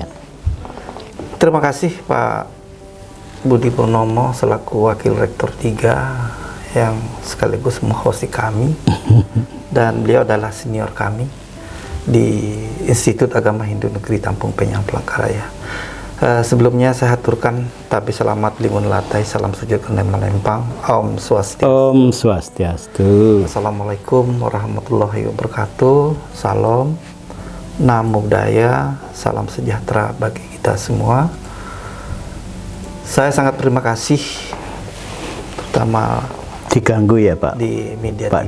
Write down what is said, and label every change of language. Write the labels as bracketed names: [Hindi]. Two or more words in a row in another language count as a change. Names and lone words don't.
[Indonesian] Terima kasih Pak Budi Purnomo selaku Wakil Rektor 3 yang sekaligus menghosti kami. Dan beliau adalah senior kami di Institut Agama Hindu Negeri Tampung Penyang Palangkaraya. Sebelumnya saya haturkan tapi selamat lingun latai, salam sujud kene Malempang, [Sanskrit] Om Swastiastu. Om Swastiastu. [Arabic] السلام عليكم ورحمة الله وبركاته. [Indonesian] Salam, [Pali] namo buddhaya, [Indonesian] salam sejahtera bagi kita semua. Saya sangat terima kasih, terutama Diganggu ya Pak? di media Pak